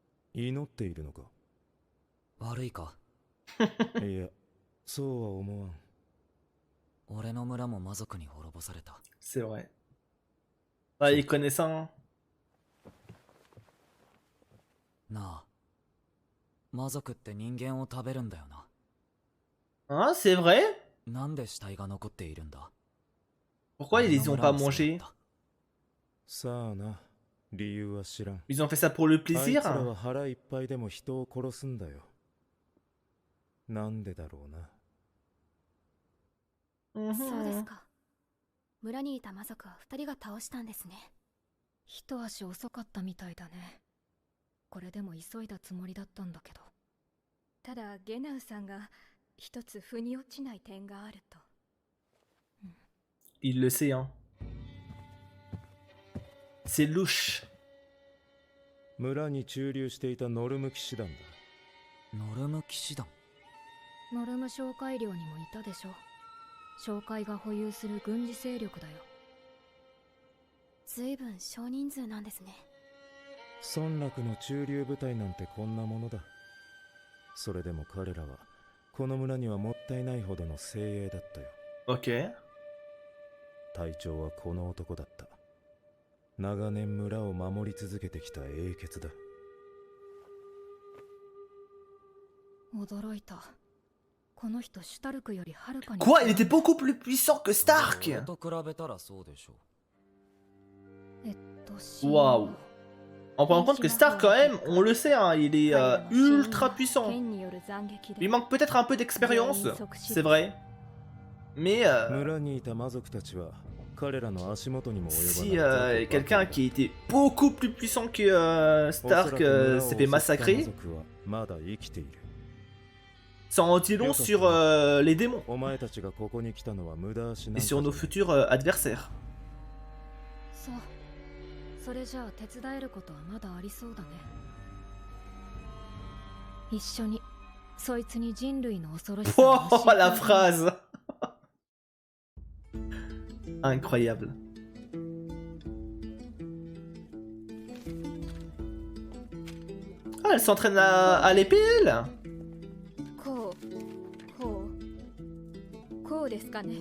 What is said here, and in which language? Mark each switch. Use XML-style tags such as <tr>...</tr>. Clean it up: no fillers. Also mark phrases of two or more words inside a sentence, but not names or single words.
<ja>祈っているのか？悪いか。いや、そうは思わん。俺の村も魔族に滅ぼされた。</ja> <fr>C'est vrai. Ah, il est connaissant.</fr> <ja>なあ、魔族って人間を食べるんだよな。</ja> <fr>Ah, c'est vrai?</fr> <ja>なんで死体が残っているんだ？</ja> <fr>Pourquoi ils les ont pas mangés?</fr> <ja>さあな、理由は知らん。</ja> <fr>Ils ont fait ça pour le</fr> <ja>あい</ja> <fr>plaisir?</fr> <ja>つらは腹いっぱいでも人を殺すんだよ。なんでだろうな。そうですか。村にいた魔族は2人が倒したんですね。一足遅かったみたいだね。これでも急いだつもりだったんだけど。ただゲナウさんが一つ腑に落ちない点があると。</ja> <fr>Il le sait, hein. C'est louche.</fr> <ja>村に駐留していたノルム騎士団だ。ノルム騎士団。ノルム商会領にもいたでしょ。商会が保有する軍事勢力だよ。随分少人数なんですね。村落の駐留部隊なんてこんなものだ。それでも彼らはこの村にはもったいないほどの精鋭だったよ。</ja> <fr>Ok.</fr> <ja>隊長はこの男だった。長年村を守り続けてきた英傑だ。驚いた。この人シュタルクよりはるかに。</ja> <fr>Quoi? Il était beaucoup plus puissant que Stark!</fr> <ja>俺と比べたらそうでしょ。</ja> <fr>Waouh! On prend en compte que Stark, quand même, on le sait, hein, il est ultra puissant. Il manque peut-être un peu d'expérience, c'est vrai. Mais si quelqu'un qui était beaucoup plus puissant que Stark s'est fait massacrer, ça en dit long sur les démons et sur nos futurs adversaires.</fr> <ja>それじゃあ手伝えることはまだありそうだね。一緒にそいつに人類の恐ろしさを教えて。</ja> <fr>Oh la phrase! Incroyable. Ah, elle s'entraîne à l'épée, elle?</fr> <ja>こうですかね。</ja>